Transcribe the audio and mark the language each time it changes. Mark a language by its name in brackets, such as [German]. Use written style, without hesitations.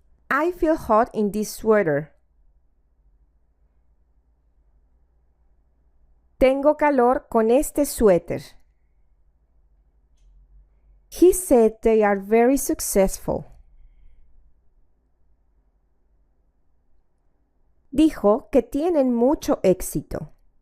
[English] I feel hot in this sweater. [Spanish] Tengo calor con este suéter. [English] He said they are very successful. [Spanish] Dijo que tienen mucho éxito.